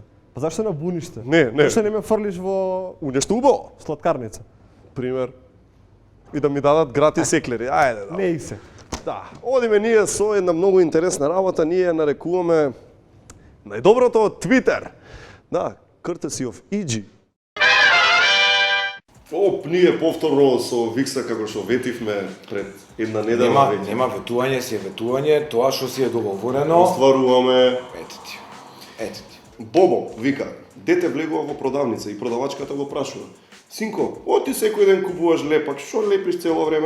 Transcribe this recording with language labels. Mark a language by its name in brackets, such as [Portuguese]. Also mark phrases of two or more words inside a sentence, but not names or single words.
[Macedonian] Па зашто на буниште? Не. Зашто не ме фрлиш во У нешто убаво. сладкарница? Пример. И да ми дадат гратис еклери. Ајде, да. Не и се. Да, одиме ние со една многу интересна работа, ние ја нарекуваме најдоброто од Твитер. Да, [English] courtesy of EG. [Macedonian] Ние повторно со Викса, како што ветивме пред една недела веќе. Нема ветување, си е ветување, тоа што си е договорено. Остваруваме. Ете ти. Бобо вика, дете влегува во продавница и продавачката го прашува: "Синко, оти секој ден купуваш лепак, што лепиш цело време?"